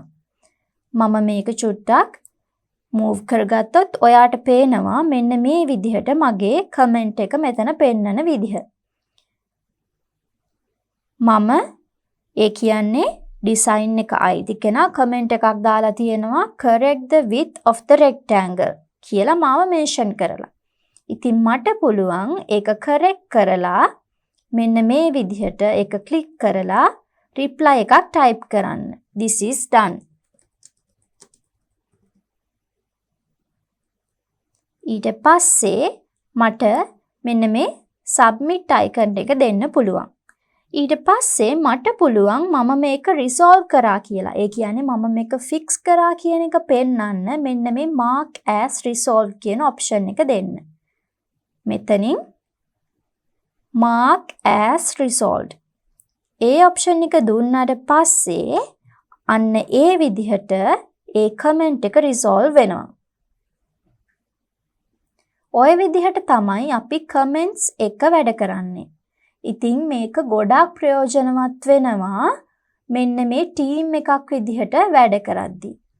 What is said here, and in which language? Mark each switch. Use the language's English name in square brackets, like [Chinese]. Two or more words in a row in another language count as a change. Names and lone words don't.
[Sinhala] මම මේක චුට්ටක් move කරගත්තොත් ඔයාට පේනවා මෙන්න මේ විදිහට මගේ comment එක මෙතන පෙන්නන විදිහ. මම ඒ කියන්නේ design එක අයිති කෙනා comment එකක් දාලා තියෙනවා [English] correct the width of the rectangle [Sinhala] කියලා මාව mention කරලා. ඉතින් මට පුළුවන් ඒක correct කරලා මෙන්න මේ විදිහට ඒක click කරලා reply එකක් type කරන්න. [English] This is done. [Sinhala] ඊට පස්සේ මට මෙන්න මේ submit icon එක දෙන්න පුළුවන්. ඊට පස්සේ මට පුළුවන් මම මේක resolve කරා කියලා. ඒ කියන්නේ මම මේක fix කරා කියන එක පෙන්වන්න මෙන්න මේ [English] mark as resolved [Sinhala] කියන option එක දෙන්න. [English] මෙතනින් mark as resolved. [Sinhala] ඒ option එක දුන්නාට පස්සේ අන්න ඒ විදිහට ඒ comment එක resolve වෙනවා. ඔය විදිහට තමයි අපි comments එක වැඩ කරන්නේ. ඉතින් මේක ගොඩාක් ප්‍රයෝජනවත් වෙනවා මෙන්න මේ ටීම් එකක් විදිහට වැඩ කරද්දී.